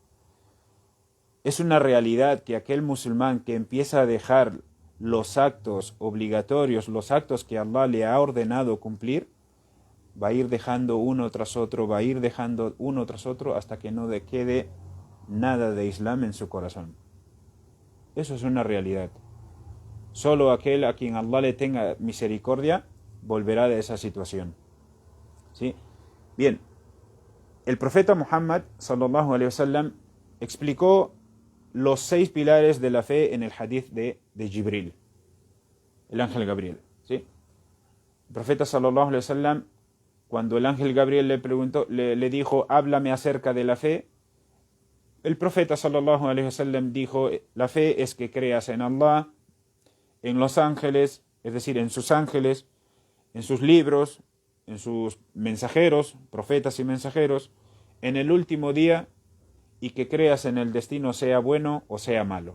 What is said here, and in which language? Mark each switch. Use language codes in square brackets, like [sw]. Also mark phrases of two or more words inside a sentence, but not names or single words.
[es] Es una realidad que aquel musulmán que empieza a dejar los actos obligatorios, los actos que Allah le ha ordenado cumplir, va a ir dejando uno tras otro, va a ir dejando uno tras otro hasta que no quede nada de Islam en su corazón. Eso es una realidad. Solo aquel a quien Allah le tenga misericordia volverá de esa situación. ¿Sí? Bien, el profeta Muhammad [ar] صلى الله عليه وسلم [es] explicó los 6 pilares de la fe en el hadith de Jibril, el ángel Gabriel. ¿Sí? El profeta [ar] صلى الله عليه وسلم, [es] cuando el ángel Gabriel le preguntó, le dijo, háblame acerca de la fe, el profeta [ar] صلى الله عليه وسلم [es] dijo, la fe es que creas en Allah, en los ángeles, es decir, en sus ángeles, en sus libros, en sus mensajeros, profetas y mensajeros, en el último día, y que creas en el destino, sea bueno o sea malo.